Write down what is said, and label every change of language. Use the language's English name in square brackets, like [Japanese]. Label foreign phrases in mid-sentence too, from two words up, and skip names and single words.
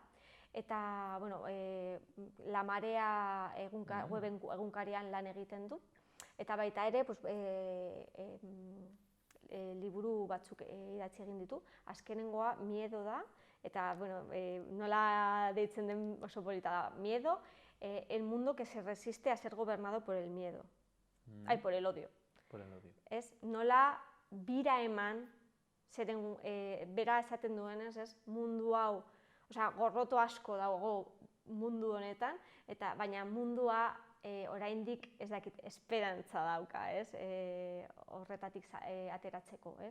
[Basque] Eta, La Marea web egunkarian lan egiten du. Eta baita ere, liburu batzuk idatzi egin ditu. Azkenengoa Miedo da, eta nola deitzen den oso polita da. [Spanish] Miedo, el mundo que se resiste a ser gobernado por el miedo. Por el odio. Por el odio. [Basque] Nola bira eman, zeren bera esaten duenez, mundu hau, gorroto asko dago mundu honetan, baina mundua oraindik ez dakit esperantza dauka, horretatik ateratzeko, ez?